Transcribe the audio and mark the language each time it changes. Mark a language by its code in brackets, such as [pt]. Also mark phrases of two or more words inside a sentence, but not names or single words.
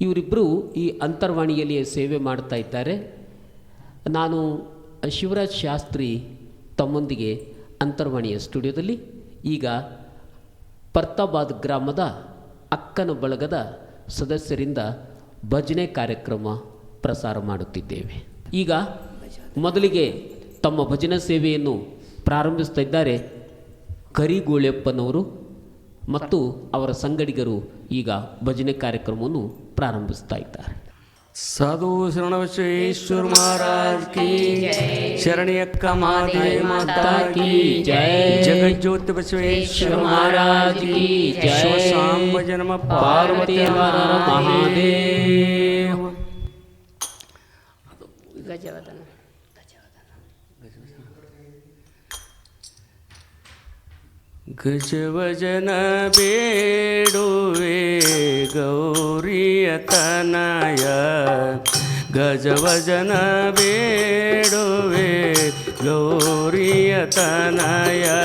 [kn] ಇವರಿಬ್ಬರು ಈ ಅಂತರ್ವಾಣಿಯಲ್ಲಿ ಸೇವೆ ಮಾಡ್ತಾ ಇದ್ದಾರೆ. ನಾನು ಶಿವರಾಜ್ ಶಾಸ್ತ್ರಿ ತಮ್ಮೊಂದಿಗೆ ಅಂತರ್ವಾಣಿಯ ಸ್ಟುಡಿಯೋದಲ್ಲಿ ಈಗ ಪರ್ತಾಬಾದ್ ಗ್ರಾಮದ ಅಕ್ಕನ ಬಳಗದ ಸದಸ್ಯರಿಂದ ಭಜನೆ ಕಾರ್ಯಕ್ರಮ ಪ್ರಸಾರ ಮಾಡುತ್ತಿದ್ದೇವೆ. ಈಗ ಮೊದಲಿಗೆ ತಮ್ಮ ಭಜನಾ ಸೇವೆಯನ್ನು ಪ್ರಾರಂಭಿಸ್ತಾ ಇದ್ದಾರೆ ಕರಿಗೋಳೆಪ್ಪನವರು ಮತ್ತು ಅವರ ಸಂಗಡಿಗರು ಈಗ ಭಜನೆ ಕಾರ್ಯಕ್ರಮವನ್ನು ಪ್ರಾರಂಭಿಸ್ತಾ ಇದ್ದಾರೆ. [hi] साधु शरण बसवेश्वर महाराज की शरणियक्का महादेव माता की जय. जगत ज्योति बसवेश्वर महाराज की जय. सांब जन्म पार्वती महादेव. [kn] ಗಜವದನ ಗಜವಜನ ಬೇಡುವೆ ಗೌರಿಯ ತನಯ, ಗಜವಜನ ಬೇಡುವೆ ಗೌರಿಯ ತನಯ.